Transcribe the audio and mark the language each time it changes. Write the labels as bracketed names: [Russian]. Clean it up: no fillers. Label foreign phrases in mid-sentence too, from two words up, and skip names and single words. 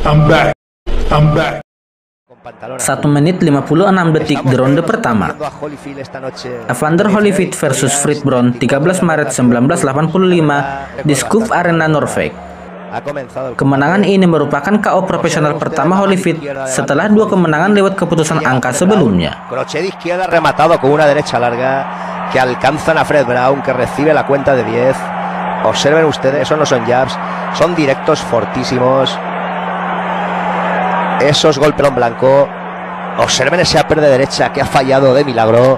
[Indonesian] 1 menit 56 detik di ronde pertama. Evander Holyfield versus Frid Brown, 13 Maret 1985 di Skov Arena, Norway. Kemenangan ini merupakan KO profesional pertama Holyfield setelah 2 kemenangan lewat keputusan angka sebelumnya. [Spanish] Crochet de izquierda rematado con una derecha larga que alcanzan a Fred Brown, que recibe la cuenta de 10. Observen ustedes, esos no son jabs, son directos fortísimos. Esos golpes en blanco. Observen ese upper de derecha que ha fallado de milagro.